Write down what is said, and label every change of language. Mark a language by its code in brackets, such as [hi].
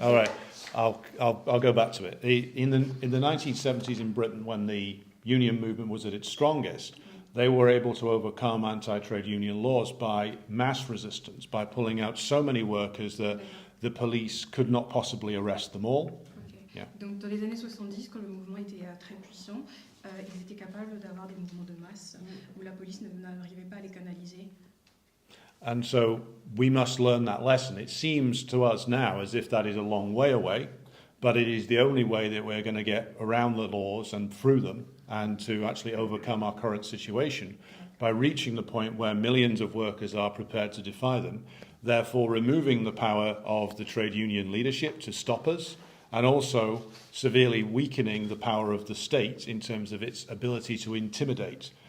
[en] All right, I'll go back to it. In the 1970s in Britain, when the union movement was at its strongest, they were able to overcome anti-trade union laws by mass resistance, by pulling out so many workers that the police could not possibly arrest them all. Okay. Yeah. [fr] Donc dans les années 70, quand le mouvement était très puissant, ils étaient capables d'avoir des mouvements de masse où la police n'arrivait pas à les canaliser. [en] And so we must learn that lesson. It seems to us now as if that is a long way away, but it is the only way that we're going to get around the laws and through them, and to actually overcome our current situation by reaching the point where millions of workers are prepared to defy them, therefore removing the power of the trade union leadership to stop us, and also severely weakening the power of the state in terms of its ability to intimidate.